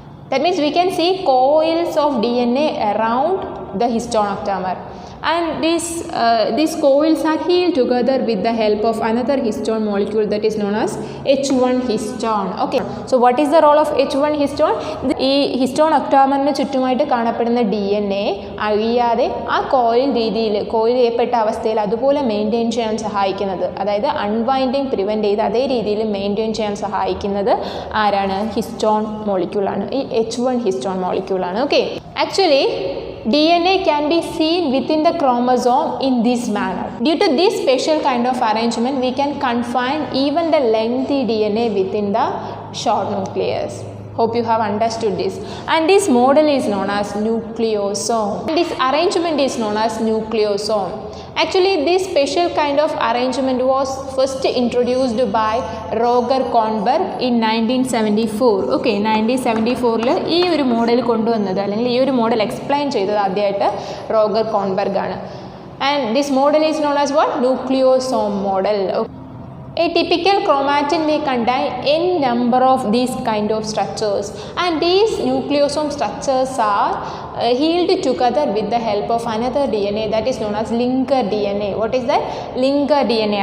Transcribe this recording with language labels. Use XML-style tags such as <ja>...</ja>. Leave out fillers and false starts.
<en>That means we can see coils of DNA around the histone octamer, and these coils are held together with the help of another histone molecule that is known as H1 histone. Okay, so what is the role of H1 histone?</en> <ml>ഈ histone ഒക്ടാമറിന് ചുറ്റുമായിട്ട് കാണപ്പെടുന്ന DNA അഴിയാതെ ആ coil ചെയ്യപ്പെട്ട അവസ്ഥയിൽ അതുപോലെ maintain ചെയ്യാൻ സഹായിക്കുന്നത്, അതായത് unwinding prevent ചെയ്ത് അതേ രീതിയിൽ മെയിൻറ്റെയിൻ ചെയ്യാൻ സഹായിക്കുന്നത് ആരാണ്? ഹിസ്റ്റോൺ മോളിക്യൂളാണ്, ഈ H1 histone മോളിക്യൂളാണ്.</ml> <en>Okay, actually DNA can be seen within the chromosome in this manner. Due to this special kind of arrangement, we can confine even the lengthy DNA within the short nucleus. Hope you have understood this. And this model is known as nucleosome. This arrangement is known as nucleosome. Actually, this special kind of arrangement was first introduced by Roger Kornberg in 1974.</en> <ml>Okay, 1974 ഈ ഒരു model കൊണ്ടുവന്നത് അല്ലെങ്കിൽ ഈ ഒരു model explain ചെയ്തത് ആദ്യമായിട്ട് Roger കോൺബർഗ് ആണ്.</ml> <en>And this model is known as what? Nucleosome model. Okay. A typical chromatin may contain n number of these kind of structures, and these nucleosome structures are held together with the help of another DNA that is known as linker DNA. What is that? Linker DNA.</en>